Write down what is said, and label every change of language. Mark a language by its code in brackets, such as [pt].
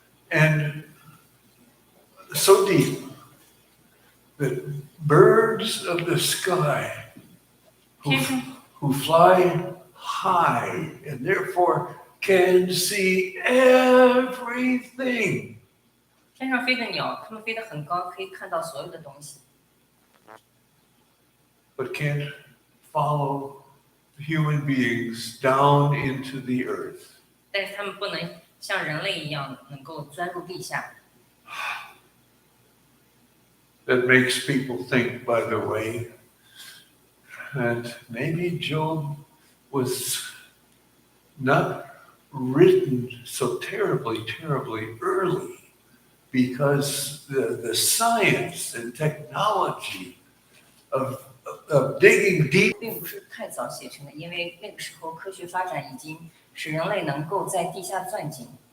[en] And so deep that birds of the sky who fly high and therefore can see everything. [zh] 天上飞的鸟，它们飞得很高，可以看到所有的东西。 [en] But can't follow human beings down into the earth. [zh] 但是它们不能像人类一样能够钻入地下。 [en] That makes people think, by the way, that maybe Job was not written so terribly early, because the science and technology of digging deep [zh] 并不是太早写成的，因为那个时候科学发展已经使人类能够在地下钻井。